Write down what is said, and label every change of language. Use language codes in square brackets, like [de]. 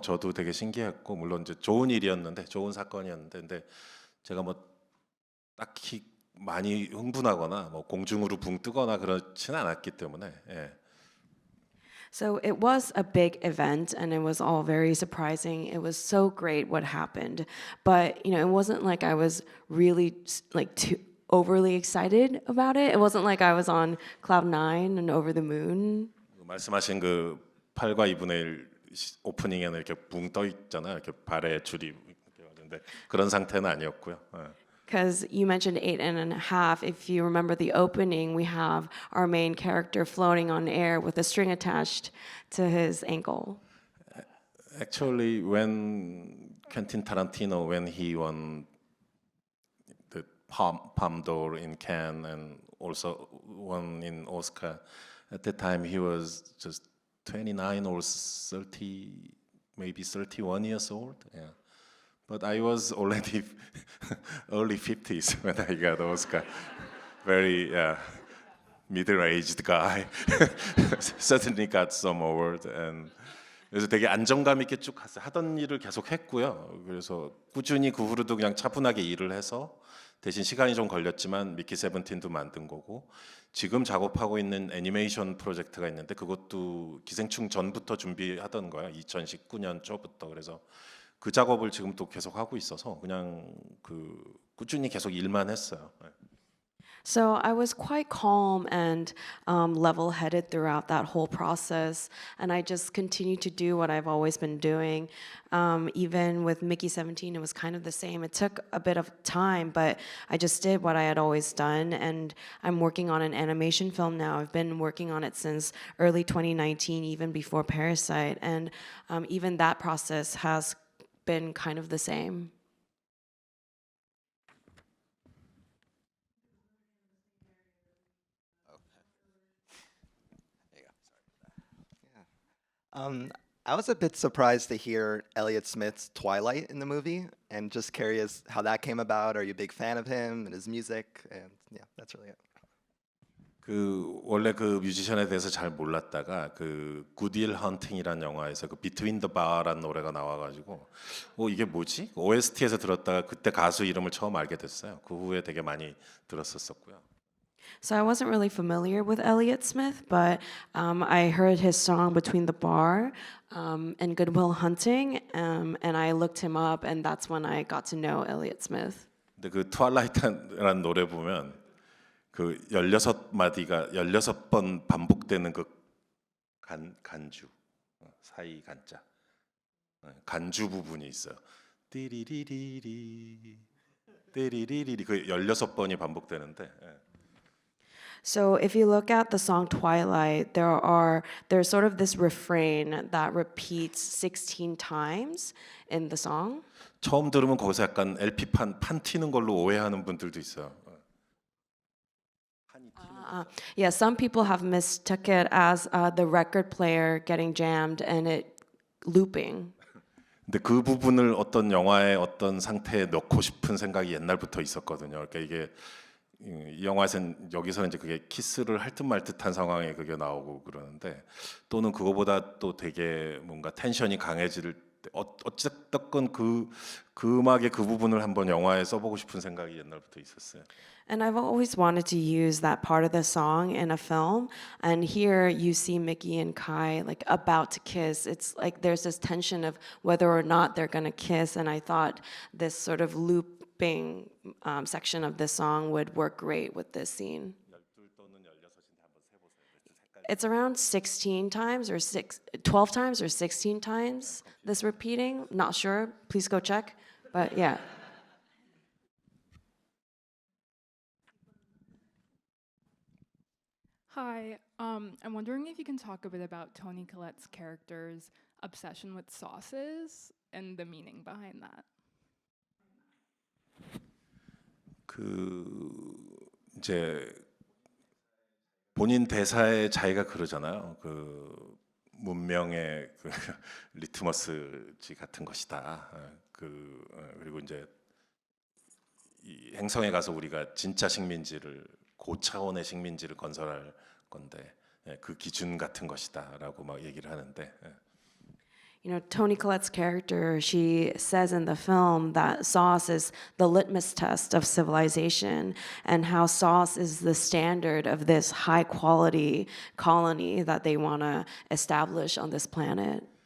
[ko] 저도 되게 신기했고 물론 이제 좋은 일이었는데 좋은 사건이었는데 근데 제가 뭐 딱히 많이 흥분하거나 뭐 공중으로 붕 뜨거나 그렇지는 않았기 때문에 예. [en] So it was a big event and it was all very surprising. It was so great what happened. But, you know, it wasn't like I was really like too overly excited about it. It wasn't like I was on cloud 9 and over the moon. [ko] 말씀하신 그 8과 2분의 1 오프닝에는 이렇게 붕 떠 있잖아요. 이렇게 발에 줄이 이렇게 왔는데 그런 상태는 아니었고요. 예. [en] Because you mentioned 8.5. If you remember the opening, we have our main character floating on air with a string attached to his ankle. Actually, when Quentin Tarantino, when he won the Palme d'Or in Cannes and also won in Oscar, at that time he was just 29 or 30, maybe 31 years old. Yeah. But I was already early 50s when I got Oscar. Very middle-aged guy. Certainly got some award. [ko] And 그래서 되게 안정감 있게 쭉 갔어요. 하던 일을 계속 했고요. 그래서 꾸준히 그 후로도 그냥 차분하게 일을 해서 대신 시간이 좀 걸렸지만 미키 세븐틴도 만든 거고 지금 작업하고 있는 애니메이션 프로젝트가 있는데 그것도 기생충 전부터 준비하던 거예요. 2019년 초부터. 그래서 그 작업을 지금 또 계속 하고 있어서 그냥 그 꾸준히 계속 일만 했어요. [en] So I was quite calm and level-headed throughout that whole process, and I just continued to do what I've always been doing. Even with Mickey 17, it was kind of the same. It took a bit of time, but I just did what I had always done, and I'm working on an animation film now. I've been working on it since early 2019, even before Parasite, and even that process has been kind of the same. I was a bit surprised to hear Elliott Smith's Twilight in the movie, and just curious how that came about. Are you a big fan of him and his music? And yeah, that's really it. [ko] 그 원래 그 뮤지션에 대해서 잘 몰랐다가 그 굿윌 헌팅이라는 영화에서 그 Between the Bar라는 노래가 나와가지고 이게 뭐지? OST에서 들었다가 그때 가수 이름을 처음 알게 됐어요. 그 후에 되게 많이 들었었고요. [en] So I wasn't really familiar with Elliott Smith, but I heard his song Between the Bar and Good Will Hunting, and I looked him up, and that's when I got to know Elliott Smith. [ko] 근데 그 트와일라이트라는 노래 보면 그 16마디가 16번 반복되는 그 간주 사이 간자 간주 부분이 있어요. 띠리리리리 띠리리리리 그 16번이 반복되는데 [en] So if you look at the song Twilight, there's sort of this refrain that repeats 16 times in the song. [ko] 처음 들으면 거기서 약간 LP판 판 튀는 걸로 오해하는 분들도 있어요. [en] Yeah, some people have mistook it as the record player getting jammed and it looping. [ko] 근데 그 부분을 어떤 영화의 어떤 상태에 넣고 싶은 생각이 옛날부터 있었거든요. 그러니까 이게 이 영화에서는 여기서는 이제 그게 키스를 할 듯 말 듯한 상황에 그게 나오고 그러는데 또는 그거보다 또 되게 뭔가 텐션이 강해질 때 어쨌든 그 음악의 그 부분을 한번 영화에 써보고 싶은 생각이 옛날부터 있었어요. [en] And I've always wanted to use that part of the song in a film. And here you see Mickey and Kai like about to kiss. It's like there's this tension of whether or not they're gonna kiss. And I thought this sort of looping section of the song would work great with this scene. It's around 16 times or 12 times or 16 times this repeating. Not sure. Please go check. But yeah. Hi, I'm wondering if you can talk a bit about Toni Collette's character's obsession with sauces and the meaning behind that. [ko] 그 이제 본인 대사에 자기가 그러잖아요. 그 문명의 그 리트머스지 같은 것이다. 그리고 이제 이 행성에 가서 우리가 진짜 식민지를 고차원의 식민지를 건설할 건데 그 기준 같은 것이다라고 막 얘기를 하는데. [en] You know, Toni Collette's character, she says in the film that sauce is the litmus test of civilization and how sauce is the standard of this high quality colony that they want to establish on this planet.